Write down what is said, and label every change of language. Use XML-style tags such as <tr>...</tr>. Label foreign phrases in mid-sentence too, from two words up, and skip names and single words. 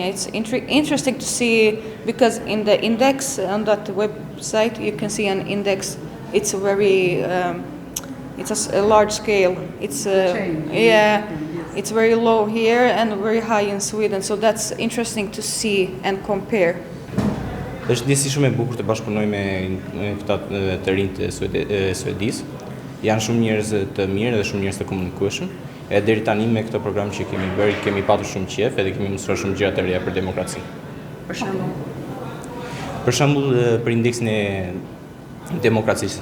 <en>It's interesting to see, because in the index on that website you can see an index. It's a very it's a large scale. It's it's very low here and very high in Sweden. So that's interesting to see and compare.</en> <sq>Është disi shumë e bukur të bashkëpunoj me këta të rinj të Suedisë. Janë shumë njerëz të mirë dhe shumë njerëz të komunikueshëm. E deri tani me këtë program që kemi bërë, kemi patur shumë qejf edhe kemi mësuar shumë gjëra të reja për demokraci. Për shembull, për indeksin e demokracisë.</sq>